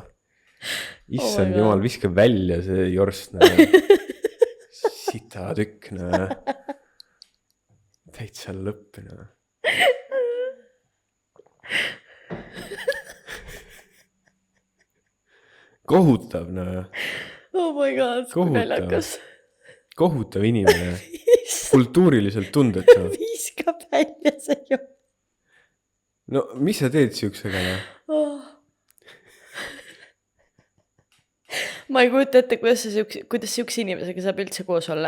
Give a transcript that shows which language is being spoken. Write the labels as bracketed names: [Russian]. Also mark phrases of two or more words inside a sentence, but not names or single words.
[Estonian] Issand jumal, viske välja see jorst. Sita tükk. Täitsa lõpp. Kohutav, [English] Oh my god, [Estonian] kui naljakas. Kohutav inimene. Kultuuriliselt tundetu. Viskab välja see ju. No, mis sa teed siuksega? Ma ei kujuta ette, kuidas siukse inimesega saab üldse koos olla.